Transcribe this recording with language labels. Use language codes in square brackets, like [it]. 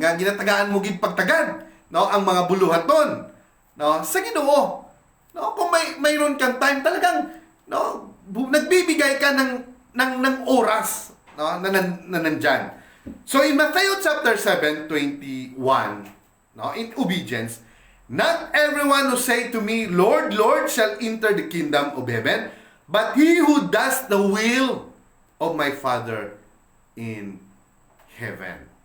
[hil] Nga ginatagaan mo gid pagtagad, ang mga buluhaton, sa Ginoo. [tl] Kung mayroon kang time talagang nagbibigay ka ng oras, na nandyan. [en] So in Matthew chapter 7:21, in obedience, not everyone who say to me, Lord, Lord, shall enter the kingdom of heaven, but he who does the will of my Father in heaven.